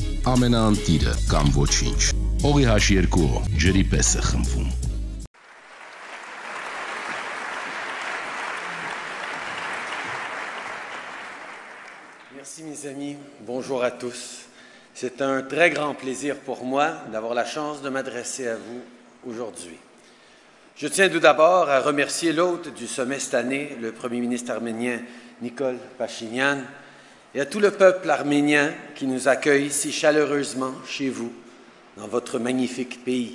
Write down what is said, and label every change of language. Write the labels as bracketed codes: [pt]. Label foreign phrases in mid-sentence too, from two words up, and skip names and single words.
[hy] ամենաանտիրը կամ ոչինչ։ Օղի H2 ջրի պես է խմվում։ [fr] Merci mes amis, bonjour à tous. C'est un très grand plaisir pour moi d'avoir la chance de m'adresser à vous aujourd'hui. Je tiens tout d'abord à remercier l'hôte du sommet cette année, le Premier ministre arménien Nikol Pachinian, et à tout le peuple arménien qui nous accueille si chaleureusement chez vous, dans votre magnifique pays.